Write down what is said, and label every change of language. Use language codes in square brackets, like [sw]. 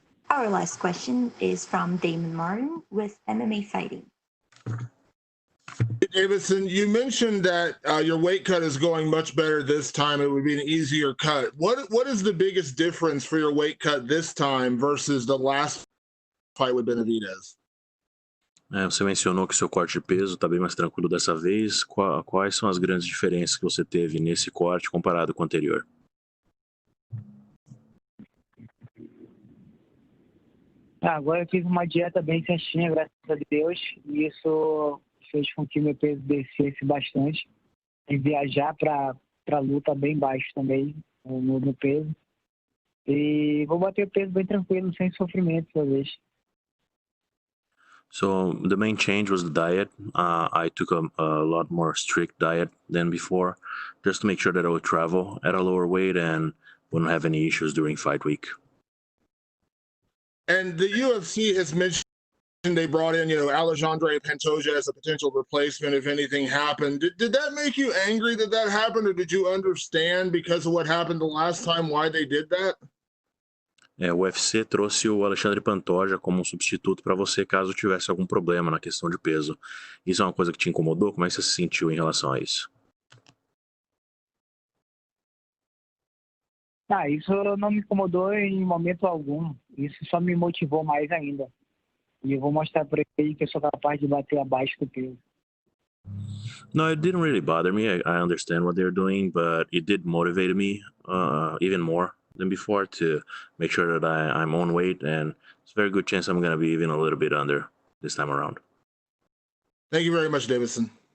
[en] Our last question is from Damon Martin with MMA Fighting. Deiveson, you mentioned that your weight cut is going much better this time. It would be an easier cut. What is the biggest difference for your weight cut this time versus the last fight with Benavidez? [pt] Você mencionou que seu corte de peso está bem mais tranquilo dessa vez. Quais são as grandes diferenças que você teve nesse corte comparado com o anterior? Agora eu fiz uma dieta bem certinha, graças a Deus, e isso fez com que meu peso descesse bastante. E viajar para a luta bem baixo também, no peso. E vou bater o peso bem tranquilo, sem sofrimento dessa vez. [en] So the main change was the diet. I took a lot more strict diet than before, just to make sure that I would travel at a lower weight and wouldn't have any issues during fight week. And the UFC has mentioned they brought in, Alexandre Pantoja as a potential replacement if anything happened. Did that make you angry that happened, or did you understand because of what happened the last time why they did that? [pt] O UFC trouxe o Alexandre Pantoja como um substituto para você caso tivesse algum problema na questão de peso. Isso é uma coisa que te incomodou? Como é que você se sentiu em relação a isso? Isso não me incomodou em momento algum. Isso só me motivou mais ainda. E eu vou mostrar para ele que eu sou capaz de bater abaixo do peso. [en] No, it didn't really bother me. I understand what they're doing, but it did motivate me even more than before to make sure that I'm on weight, and it's a very good chance I'm going to be even a little bit under this time around. Thank you very much, Deiveson.